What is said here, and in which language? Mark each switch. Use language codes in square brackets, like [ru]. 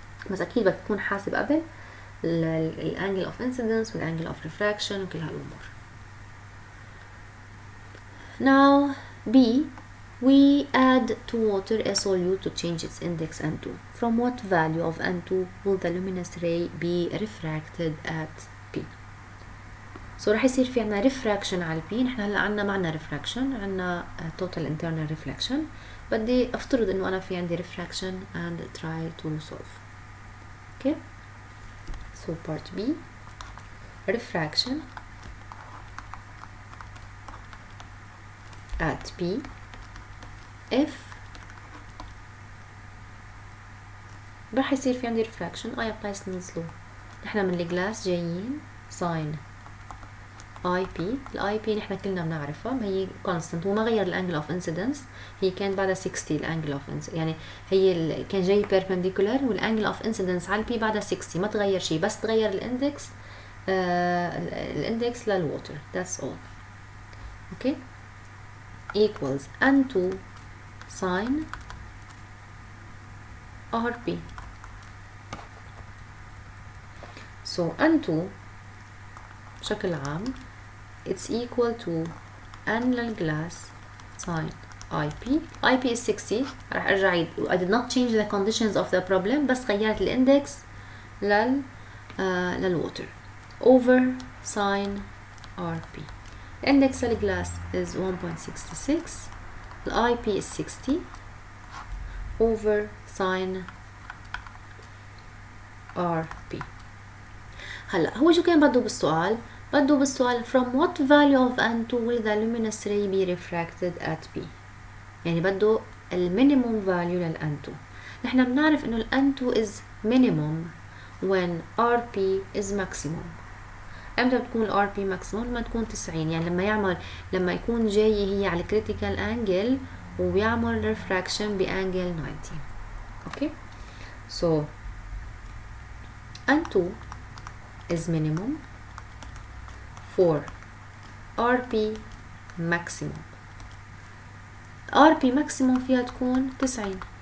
[ar] بس اكيد بدك تكون حاسب قبل الانجل of incidence والانجل of refraction وكل هالامور. [en] now B, we add to water a solute to change its index N2. From what value of N2 will the luminous ray be refracted at P? [ar] So راح يصير في عنا refraction على P. نحن هلا عنا معنا refraction، عنا total internal reflection. بدي افترض انه انا في عندي refraction [en] and try to solve. Okay. So part B, refraction at P if [ar] راح يصير في عندي [en] refraction I apply Snell's law. [ar] نحن من الجلاس جايين [en] sin [ar] اي بي. الاي بي نحن كلنا بنعرفها، ما هي كونستنت وما غير الانجل اوف انسيدنس، هي كانت بعدها 60 الانجل اوف يعني هي كان جاي بيربنديكولار والانجل اوف انسيدنس على البي بعدها 60، ما تغير شيء بس تغير الاندكس الاندكس للووتر. [en] that's all. okay equals N2 sin RP. so N2 [ar] بشكل عام [en] it's equal to N [ar] للجلاس [en] sin IP. IP is 60. [ar] راح ارجع عيد [en] I did not change the conditions of the problem [ar] بس غيرت الاندكس للووتر [en] over sin RP. [ar] الاندكس للجلاس is 1.66. [en] ال IP is 60 over sin RP. [ar] هلا هو شو كان بده بالسؤال؟ [en] بده بالسؤال from what value of N2 will the luminous ray be refracted at P. [ar] يعني بده المينيموم value لل N2. نحن بنعرف انه ال [en] N2 is minimum when RP is maximum. [ar] امتى بتكون ال RP maximum؟ لما تكون 90. يعني لما يكون جاي هي على critical angle وبيعمل refraction بانجل 90. [en] Okay so N2 is minimum for RP maximum. [ar] RP maximum فيها تكون 90.